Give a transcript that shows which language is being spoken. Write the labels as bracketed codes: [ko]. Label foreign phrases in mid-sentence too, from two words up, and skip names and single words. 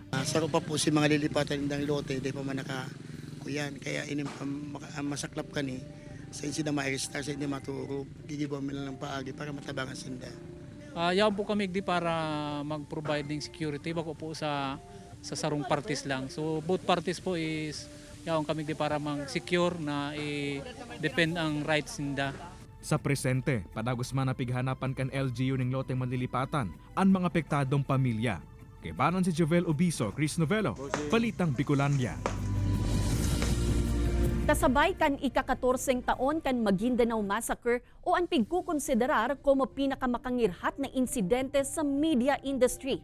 [bik] Saro pa po si mga lilipatan nindang lote, di pa man nakakuyan. Kaya masaklap ka ni sa insi na ma-restar sa hindi maturog. Gigibaw mo lang ng paagi para matabangan sinda. Yaw po kami di para mag-provide ng security bako po sa sarong parties lang. So [en] both parties [bik] po is yaw kami di para mag-secure na i-depend ang rights ninda. Sa presente, padagos man napighanapan kan LGU ng loteng manlilipatan ang mga apektadong pamilya. Kaibanan si Jovel Obiso, Chris Novello, Balitang Bicolandia. Kasabay kan ika-14 taon kan Maguindanao Massacre o ang pigkukonsiderar como pinakamakangirhat na insidente sa [en] media industry.